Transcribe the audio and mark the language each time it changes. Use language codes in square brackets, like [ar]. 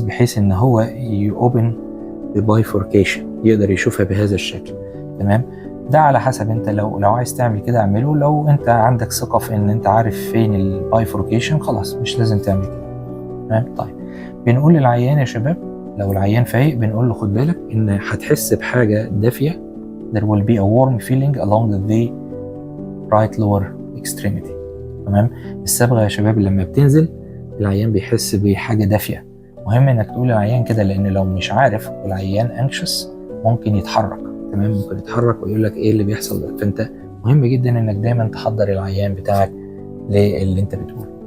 [ar] بحيث ان هو يوبن ببايفوركيشن، يقدر يشوفها بهذا الشكل. تمام. ده على حسب انت لو عايز تعمل كده اعمله. لو انت عندك ثقه في ان انت عارف فين البايفوركيشن خلاص مش لازم تعمل كده. تمام. طيب بنقول للعيان يا شباب، لو العيان فايق بنقول له خد بالك ان هتحس بحاجه دافيه. [en] there will be a warm feeling along the right lower extremity. [ar] تمام. الصبغه يا شباب لما بتنزل العيان بيحس بحاجه دافيه. مهم انك تقول للعيان كده، لان لو مش عارف والعيان anxious ممكن يتحرك. تمام. ممكن يتحرك ويقول لك ايه اللي بيحصل ده. فانت مهم جدا انك دايما تحضر العيان بتاعك للي انت بتقوله.